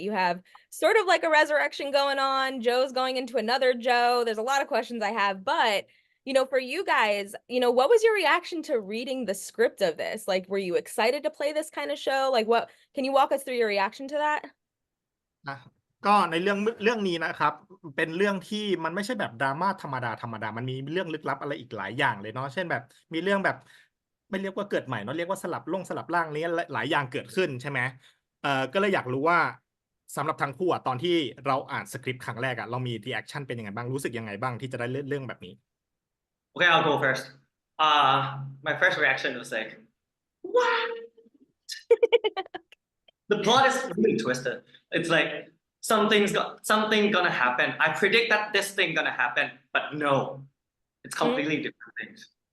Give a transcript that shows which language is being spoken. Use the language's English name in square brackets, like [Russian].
[English] You have sort of like a resurrection going on. Joe's going into another Joe. There's a lot of questions I have, but for you guys, what was your reaction to reading the script of this? Like, were you excited to play this kind of show? Like, can you walk us through your reaction to that? [Thai] ก็ในเรื่องนี้นะครับเป็นเรื่องที่มันไม่ใช่แบบดราม่าธรรมดามันมีเรื่องลึกลับอะไรอีกหลายอย่างเลยเนาะเช่นแบบมีเรื่องแบบไม่เรียกว่าเกิดใหม่เนาะเรียกว่าสลับร่างนี้หลายอย่างเกิดขึ้นใช่ไหมก็เลยอยากรู้ว่าสำหรับทั้งคู่ตอนที่เราอ่านสคริปต์ครั้งแรกเรามีรีแอคชั่นเป็นยังไงบ้างรู้สึกยังไงบ้างที่จะได้เล่นเรื่องแบบนี้ [English] Okay, I'll go first. My first reaction was like, what? The plot is really twisted. It's like something gonna happen. I predict that this thing gonna happen, but no, it's completely different things.